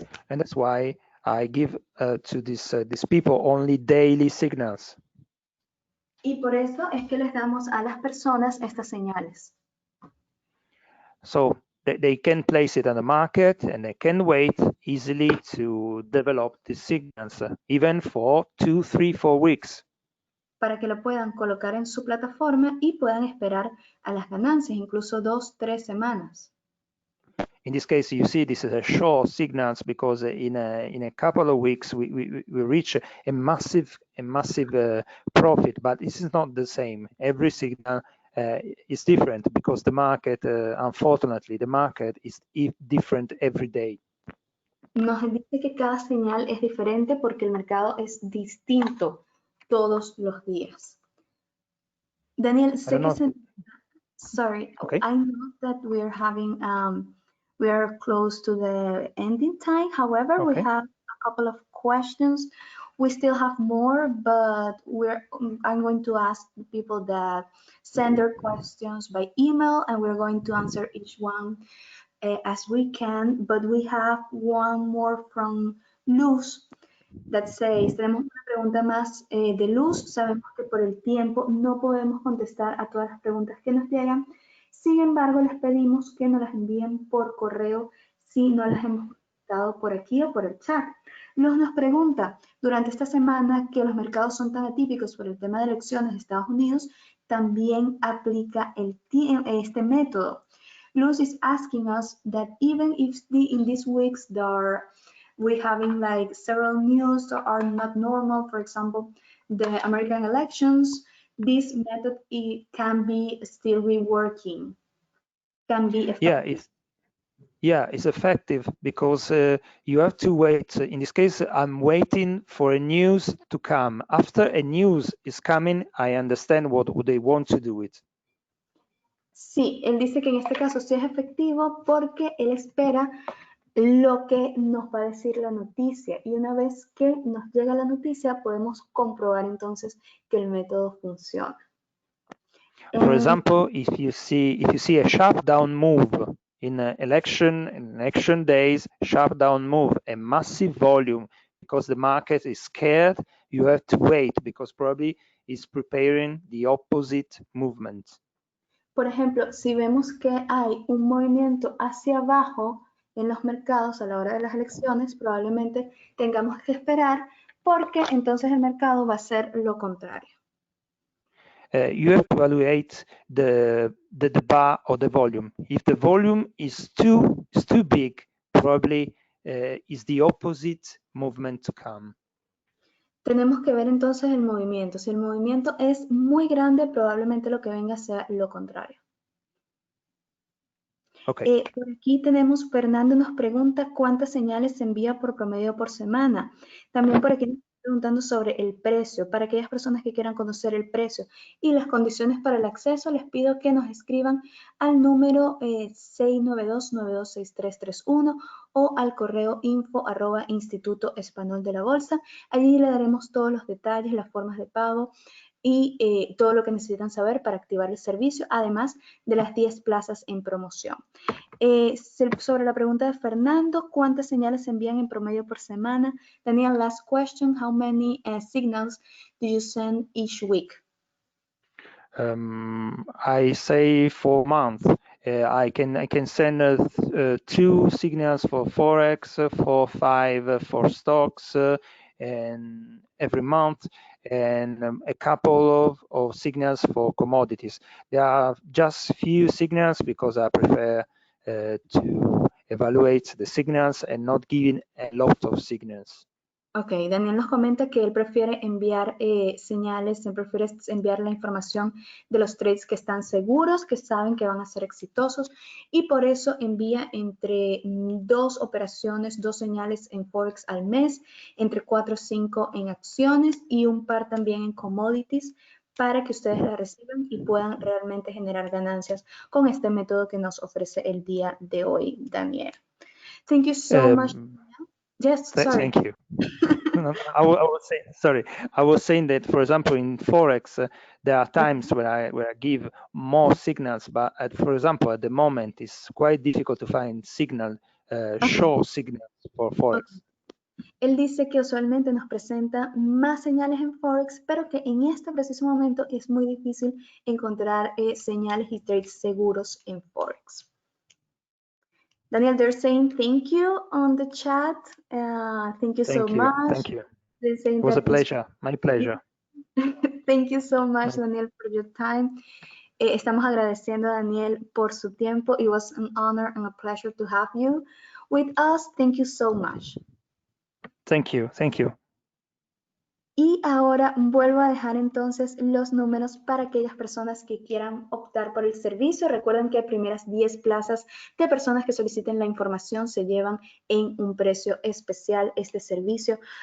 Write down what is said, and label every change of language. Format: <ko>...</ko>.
<en>And that's why I give to these people only daily signals.</en> <es>Y por eso es que les damos a las personas estas señales.</es> <en>So they can place it on the market and they can wait easily to develop the signals, even for 2, 3, 4 weeks.</en> <es>Para que lo puedan colocar en su plataforma y puedan esperar a las ganancias, incluso 2, 3 semanas.</es> <en>In this case, you see this is a short signals because in a couple of weeks we reach a massive profit, but this is not the same. Every signal is different because the market, unfortunately, the market is different every day.</en> <es>Nos dice que cada señal es diferente porque el mercado es distinto todos los días. Daniel, sé que</es> <en>sorry, okay. I know that we're having we are close to the ending time. However, okay. We have a couple of questions. We still have more, but I'm going to ask the people that send their questions by email, and we're going to answer each one as we can. But we have one more from Luz that says,</en> <es>tenemos una pregunta más de Luz. Sabemos que por el tiempo no podemos contestar a todas las preguntas que nos llegan. Sin embargo, les pedimos que nos las envíen por correo si no las hemos contestado por aquí o por el chat. Luz nos pregunta, durante esta semana que los mercados son tan atípicos por el tema de elecciones de Estados Unidos, también aplica este método.</es> <en>Luz is asking us that even if in these weeks we're having like several news that are not normal, for example, the American elections, this method can be still reworking, can be effective. It's effective because you have to wait. In this case, I'm waiting for a news to come. After a news is coming, I understand what they want to do with.</en> <es>Sí, él dice que en este caso sí es efectivo porque él espera lo que nos va a decir la noticia, y una vez que nos llega la noticia podemos comprobar entonces que el método funciona.</es> <en>For example, if you see a sharp down move in election days, sharp down move, a massive volume because the market is scared, you have to wait because probably it's preparing the opposite movement.</en> <es>Por ejemplo, si vemos que hay un movimiento hacia abajo en los mercados a la hora de las elecciones, probablemente tengamos que esperar porque entonces el mercado va a hacer lo contrario.</es> <en>You have to evaluate the bar or the volume. If the volume is too big, probably is the opposite movement to come.</en> <es>Tenemos que ver entonces el movimiento. Si el movimiento es muy grande, probablemente lo que venga sea lo contrario.</es> <en>Okay.</en> <es>Por aquí tenemos, Fernando nos pregunta cuántas señales se envía por promedio por semana. También por aquí nos está preguntando sobre el precio. Para aquellas personas que quieran conocer el precio y las condiciones para el acceso, les pido que nos escriban al número 692-926331 o al correo info@Instituto Español de la Bolsa. Allí le daremos todos los detalles, las formas de pago y todo lo que necesitan saber para activar el servicio, además de las 10 plazas en promoción. Sobre la pregunta de Fernando, ¿cuántas señales se envían en promedio por semana?</es> <en>Daniel, last question, how many signals do you send each week? I say for months. I can send 2 signals for Forex, 4, 5 for stocks, and every month, and a couple of signals for commodities. There are just few signals because I prefer to evaluate the signals and not giving a lot of signals.</en> <es>Ok, Daniel nos comenta que él prefiere enviar señales, él prefiere enviar la información de los trades que están seguros, que saben que van a ser exitosos, y por eso envía entre 2 operaciones, 2 señales en Forex al mes, entre 4 o 5 en acciones y un par también en commodities para que ustedes la reciban y puedan realmente generar ganancias con este método que nos ofrece el día de hoy, Daniel.</es> <en>Thank you so much. Yes, sorry. Thank you. No, I was saying, sorry. I was saying that, for example, in Forex, there are times where I give more signals, but for example, at the moment, it's quite difficult to find show signals for Forex.</en> <es>Él dice que usualmente nos presenta más señales en Forex, pero que en este preciso momento es muy difícil encontrar señales y trades seguros en Forex.</es> <en>Daniel, they're saying thank you on the chat. Thank you so much. Thank you. It was a pleasure. My pleasure. Thank you so much, Daniel, for your time.</en> <es>Estamos agradeciendo a Daniel por su tiempo.</es> <en>It was an honor and a pleasure to have you with us. Thank you so much. Thank you. Thank you.</en> <es>Y ahora vuelvo a dejar entonces los números para aquellas personas que quieran optar por el servicio. Recuerden que primeras 10 plazas de personas que soliciten la información se llevan en un precio especial este servicio.</es>